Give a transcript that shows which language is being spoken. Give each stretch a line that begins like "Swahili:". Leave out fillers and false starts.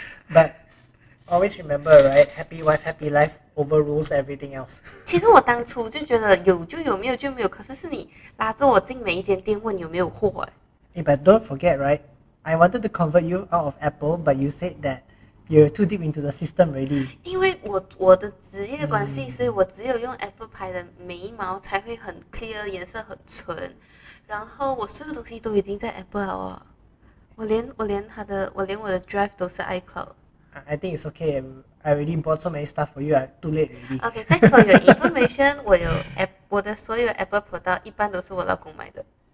English: But always remember, right? Happy wife, happy life overrules everything else.
Chinese: 其实我当初就觉得有就有，没有就没有。可是你拉着我进每一间店问有没有货。
English: But don't forget, right? I wanted to convert you out of Apple, but you said that you're too deep into the system already.
Chinese: 因为我的职业关系，所以我只有用 Apple 牌的眉毛才会很 clear， 颜色很纯。然后我所有东西都已经在 Apple 了哦。我连我的 Drive 都是 iCloud。
English: I think it's okay. I already bought so many stuff for you. Too late already. Okay, thanks for your information.
Chinese: 我的所有 Apple product 一般都是我老公买的。